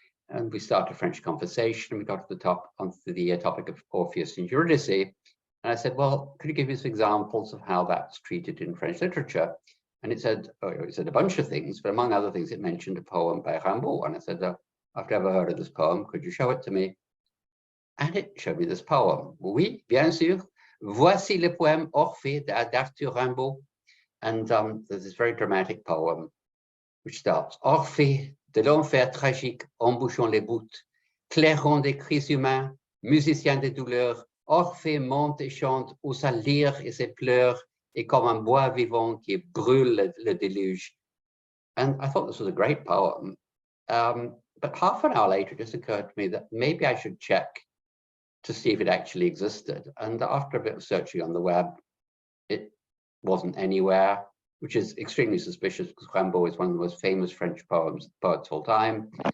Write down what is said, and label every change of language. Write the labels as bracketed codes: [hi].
[en] And we started a French conversation. We got to the onto the topic of Orpheus and Eurydice. And I said, well, could you give me some examples of how that's treated in French literature? And it said a bunch of things, but among other things, it mentioned a poem by Rimbaud. And I said, I've never heard of this poem. Could you show it to me? And it showed me this poem. [fr] Oui, bien sûr. Voici le poème Orphée d'Arthur Rimbaud. [en] And there's this very dramatic poem which starts, [fr] Orphée de l'enfer tragique, embouchant les voûtes, clairon des cris humains, musicien des douleurs, Orphée monte et chante où sa lyre et ses pleurs, et comme un bois vivant qui brûle le déluge. [en] And I thought this was a great poem. But half an hour later, it just occurred to me that maybe I should check to see if it actually existed. And after a bit of searching on the web, it wasn't anywhere, which is extremely suspicious because Rimbaud is one of the most famous French poets of all time.